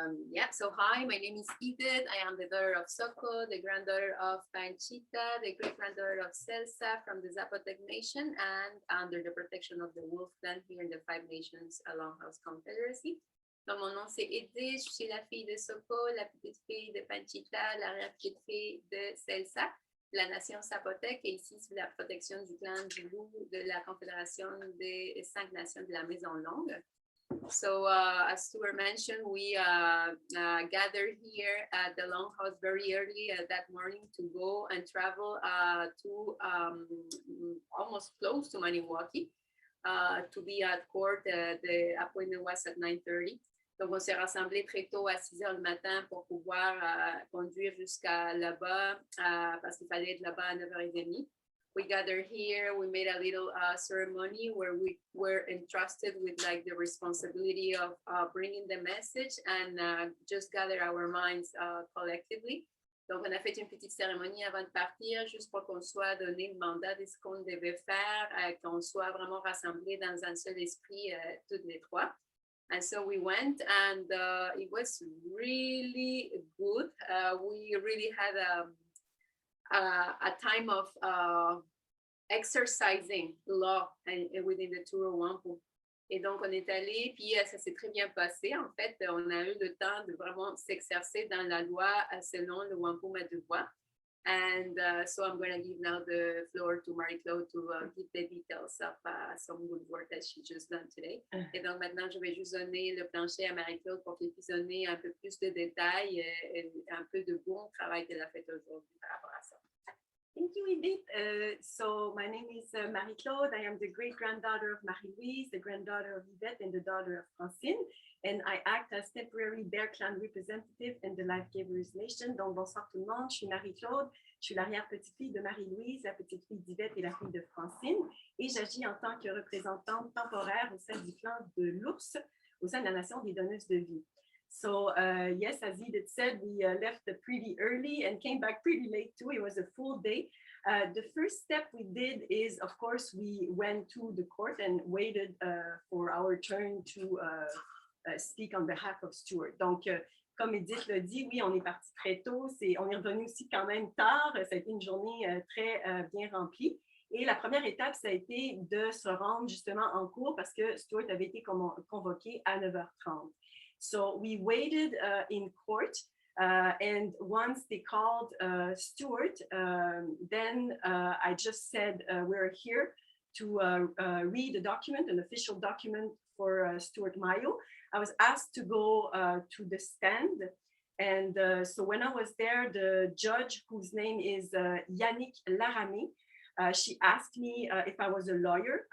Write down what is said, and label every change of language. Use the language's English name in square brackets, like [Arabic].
[English] Yeah, so hi, my name is Edith. I am the daughter of Soko, the granddaughter of Panchita, the great-granddaughter of Celsa from the Zapotec Nation, and under the protection of the Wolf Clan here in the Five Nations Longhouse Confederacy. [French] Donc, mon nom, c'est Edith. Je suis la fille de Soko, la petite fille de Panchita, l'arrière-petite fille de Celsa, la nation Zapotec, et ici sous la protection du clan du Loup de la Confédération des 5 nations de la Maison Longue. [English] So as Stuart mentioned, we gathered here at the Longhouse very early that morning to go and travel to almost close to Maniwaki to be at court. The appointment was at 9:30. [French] Donc, on s'est rassemblés très tôt à 6 heures du matin pour pouvoir conduire jusqu'à là-bas parce qu'il fallait être là-bas à 9h30. [English] We gathered here, we made a little ceremony where we were entrusted with like the responsibility of bringing the message and just gather our minds collectively. [French] Donc, on a fait une petite cérémonie avant de partir, juste pour qu'on soit donné le mandat de ce qu'on devait faire, qu'on soit vraiment rassemblés dans un seul esprit, toutes les trois. [English] And so we went and it was really good. We really had a time of exercising law within the tour of Wampum. [French] Et donc, on est allé, puis ça s'est très bien passé. En fait, on a eu le temps de vraiment s'exercer dans la loi selon le Wampum à Deux Voies. [English] And so I'm going to give now the floor to Marie-Claude to give the details of some good work that she just done today. [French] Et donc, maintenant, je vais juste donner le plancher à Marie-Claude pour qu'elle puisse donner un peu plus de détails et un peu de bon travail qu'elle a fait aujourd'hui par rapport à ça. [English] Thank you, Edith. So my name is Marie-Claude. I am the great-granddaughter of Marie-Louise, the granddaughter of Yvette, and the daughter of Francine. And I act as temporary Bear Clan representative in the Life Givers Nation. [French] Donc, bonsoir tout le monde. Je suis Marie-Claude. Je suis l'arrière-petite-fille de Marie-Louise, la petite-fille d'Yvette et la fille de Francine. Et j'agis en tant que représentante temporaire au sein du clan de l'ours, au sein de la nation des donneuses de vie. [English] So yes, as Edith said, we left pretty early and came back pretty late too. It was a full day. The first step we did is, of course, we went to the court and waited for our turn to speak on behalf of Stuart. [French] Donc, comme Edith l'a dit, oui, on est parti très tôt. On est revenu aussi quand même tard. Ça a été une journée très bien remplie. Et la première étape, ça a été de se rendre justement en cours parce que Stuart avait été convoqué à 9h30. [English] So we waited in court, and once they called Stuart, then I just said, we're here to read a document, an official document for Stuart Mayo. I was asked to go to the stand, and so when I was there, the judge, whose name is Yannick Laramé, she asked me if I was a lawyer.